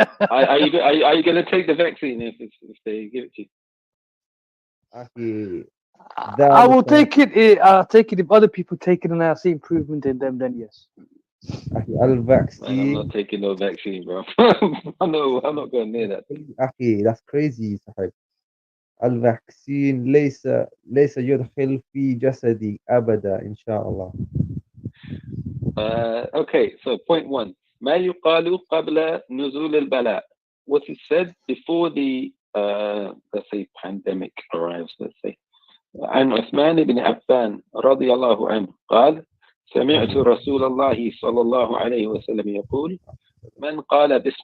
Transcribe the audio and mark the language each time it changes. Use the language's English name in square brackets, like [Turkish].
[English] Are you going to take the vaccine if they give it to you? [Arabic] أخي, [English] I will take it. I'll take it if other people take it and I see improvement in them. Then yes. [Arabic] أخي الفاكسين. [English] I'm not taking no vaccine, bro. I'm not going near that. [Arabic] أخي, [English] that's crazy [Arabic] صاحب. الفاكسين ليس يدخل في جسدي أبدا إن شاء الله. [English] Okay, so point 1. [Arabic] ما يقال قبل نزول البلاء. [English] What is said before the, let's say, pandemic arrives, let's say. [Arabic] عن عثمان بن عفان رضي الله عنه قال سمعت رسول الله صلى الله عليه وسلم يقول من قال